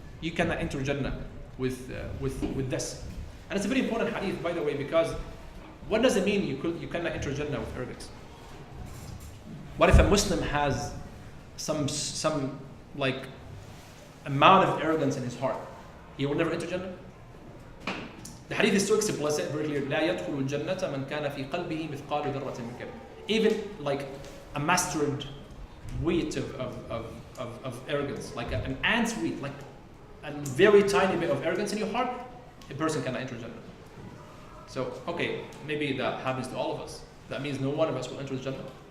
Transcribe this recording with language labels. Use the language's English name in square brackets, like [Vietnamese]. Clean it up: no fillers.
[English] You cannot enter Jannah with this. And it's a very important hadith, by the way, because what does it mean you cannot enter Jannah with arrogance? What if a Muslim has some like amount of arrogance in his heart? He will never enter Jannah? The hadith is so explicit, very clear. [Arabic] لا يدخل الجنة من كان في قلبه مثقال ذرة من كبر. [English] Even like a mustard wheat of arrogance, like an ant's wheat, like a very tiny bit of arrogance in your heart, a person cannot enter Jannah. So, okay, maybe that happens to all of us. That means no one of us will enter Jannah.